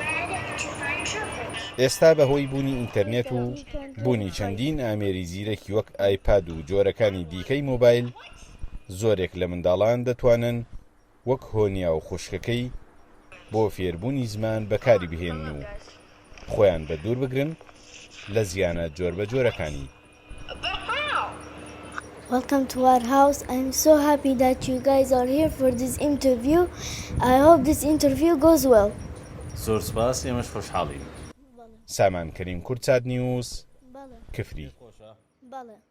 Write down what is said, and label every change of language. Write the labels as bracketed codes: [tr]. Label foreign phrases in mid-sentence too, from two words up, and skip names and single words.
[ckb] ئێستا بەهۆی بوونی ئینتەرنێت و بوونی چەندین ئامێری زیرەکی وەک ئایپاد و جۆرەکانی دیکەی مۆبایل، زۆرێک لە منداڵان دەتوانن وەک هۆنیا و خوشکەکەی بۆ فێربوونی زمان بەکاری بهێنن و خۆیان بە دوور بگرن لە زیانە جۆر بە جۆرەکانی. [en] Welcome to our house. I'm so happy that you guys are here for this interview. I hope this interview goes well. [ckb] زۆر سپاس، ئێمەش خۆشحاڵین. سامان کەریم کورتچات نیوز کفری.